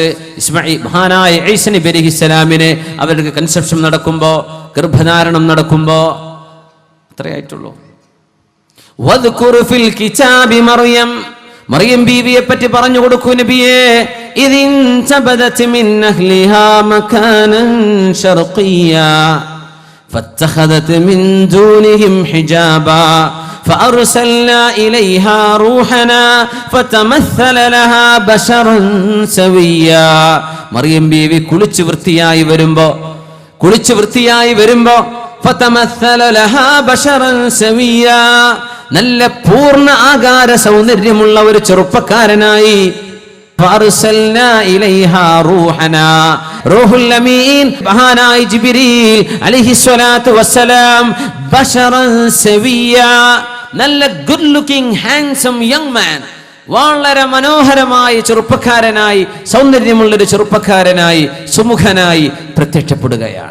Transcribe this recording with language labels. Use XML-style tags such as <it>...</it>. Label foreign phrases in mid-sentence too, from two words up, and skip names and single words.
<ml>ഇസ്മായിൽ മഹാനായ ഈസ നബി അലൈഹിസ്സലാമിനെ അവർക്ക് കൺസെപ്ഷൻ നടക്കുമ്പോ, ഗർഭധാരണം നടക്കുമ്പോ അത്രയായിട്ടുള്ളൂ.</ml> <ar>واذكر في الكتاب مريم,</ar> <ml>മറിയം ബീവിയെ പറ്റി പറഞ്ഞു കൊടുക്കൂ നബിയേ.</ml> <ar>إذ انتبذت من أهلها مكانا شرقيا فاتخذت من دونهم حجابا فأرسلنا إليها روحنا فتمثل لها بشرا سويا.</ar> <ml>മറിയം ബീവി കുളിച്ചു വൃത്തിയായി വരുമ്പോ</ml> <ar>فتمثل لها بشرا سويا,</ar> <ml>നല്ല പൂർണ്ണ ആകാര സൗന്ദര്യമുള്ള ഒരു ചെറുപ്പക്കാരനായി.</ml> <ar>فأرسلنا إليها روحنا, الروح الأمين</ar> <ml>മഹാനായ ജിബ്രീൽ</ml> <ar>عليه الصلاة والسلام, بشرا سويا,</ar> <ml>നല്ല</ml> <en>good looking handsome young man,</en> <ml>വളരെ മനോഹരമായ ചെറുപ്പക്കാരനായി, സൗന്ദര്യമുള്ളൊരു ചെറുപ്പക്കാരനായി, സുമുഖനായി പ്രത്യക്ഷപ്പെടുകയാണ്.</ml>